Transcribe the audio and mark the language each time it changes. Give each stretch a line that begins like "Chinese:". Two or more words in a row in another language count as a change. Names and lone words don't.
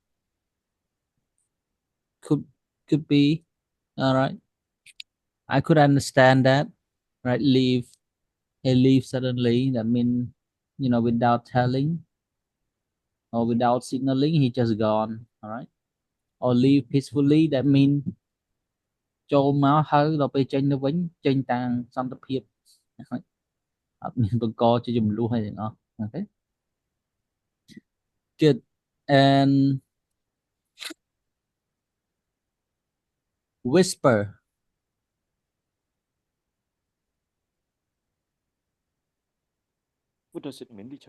English: Could be. All right, I could understand that. Right, leave. He leave suddenly. That mean, you know, without telling or without signaling, he just gone. All right. Or leave peacefully. That mean
Khmer: ចូលមកហើយដល់ពេលចេញទៅវិញចេញតាមសន្តិភាពអត់មានបង្កជាចំនួនអីទាំងអស់
English: Okay, good. And whisper. What does it mean, teacher?